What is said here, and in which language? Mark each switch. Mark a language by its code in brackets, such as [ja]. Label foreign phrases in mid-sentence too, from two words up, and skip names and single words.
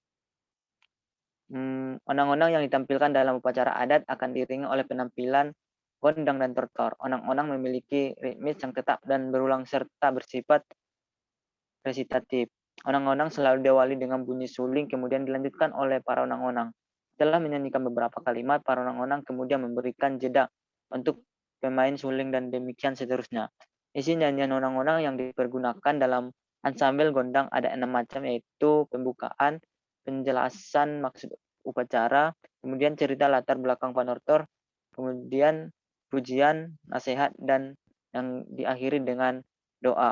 [id] Undang-undang yang ditampilkan dalam upacara adat akan diiringi oleh penampilan gondang dan tortor. Onang-onang memiliki ritmis yang tetap dan berulang serta bersifat resitatif. Onang-onang selalu diawali dengan bunyi suling, kemudian dilanjutkan oleh para onang-onang. Setelah menyanyikan beberapa kalimat, para onang-onang kemudian memberikan jeda untuk pemain suling dan demikian seterusnya. Isi nyanyian onang-onang yang dipergunakan dalam ansambel gondang ada 6 macam, yaitu pembukaan, penjelasan maksud upacara, kemudian cerita latar belakang panortor, kemudian pujian, nasihat, dan yang diakhiri dengan doa.